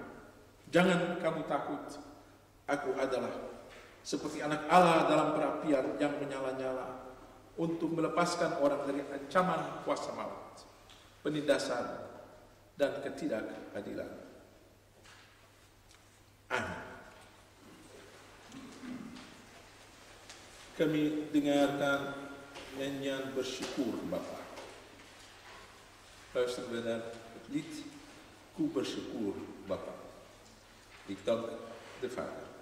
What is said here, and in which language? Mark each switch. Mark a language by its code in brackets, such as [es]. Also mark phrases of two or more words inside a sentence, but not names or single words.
[abs] Jangan kamu takut, aku adalah seperti anak Allah dalam perapian yang menyala-nyala untuk melepaskan orang dari ancaman kuasa maut, penindasan, dan ketidakadilan. Amin. Kami dengarkan nyanyian bersyukur Bapa. [nl] Luister we naar het lied Ku bersyukur Bapa. Ik dank de Vader.